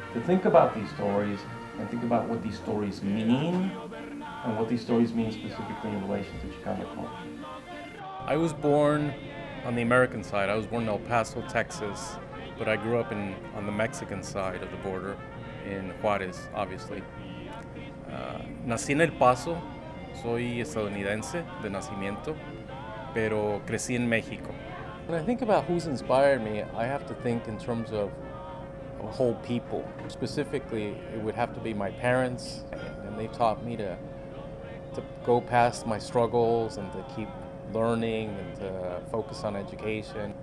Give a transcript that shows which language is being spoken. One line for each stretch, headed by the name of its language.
English: To think about these stories and think about what these stories mean and what these stories mean specifically in relation to Chicano culture. I was born on the American side. I was born in El Paso, Texas, but I grew up on the Mexican side of the border, in Juárez, obviously.
Spanish: Nací en El Paso, soy estadounidense de nacimiento, pero crecí en México.
English: When I think about who's inspired me, I have to think in terms of a whole people. Specifically, it would have to be my parents, and they taught me to go past my struggles and to keep learning and to focus on education.